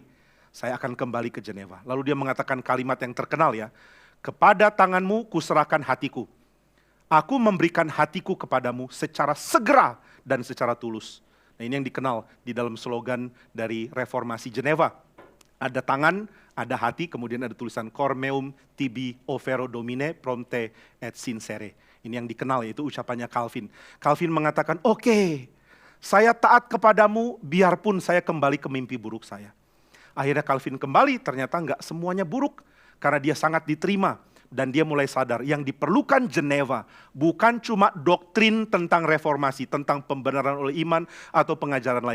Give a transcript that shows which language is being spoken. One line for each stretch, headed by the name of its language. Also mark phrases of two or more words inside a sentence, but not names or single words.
Indonesian: Saya akan kembali ke Geneva. Lalu dia mengatakan kalimat yang terkenal ya. Kepada tanganmu kuserahkan hatiku. Aku memberikan hatiku kepadamu secara segera dan secara tulus. Nah, ini yang dikenal di dalam slogan dari Reformasi Geneva. Ada tangan, ada hati, kemudian ada tulisan
Latin: Cor meum tibi overo domine prompte et sincere.
Indonesian: Ini yang dikenal, yaitu ucapannya Calvin. Calvin mengatakan, oke, saya taat kepadamu biarpun saya kembali ke mimpi buruk saya. Akhirnya Calvin kembali, ternyata enggak semuanya buruk. Karena dia sangat diterima. Dan dia mulai sadar, yang diperlukan Geneva bukan cuma doktrin tentang reformasi, tentang pembenaran oleh iman atau pengajaran lain.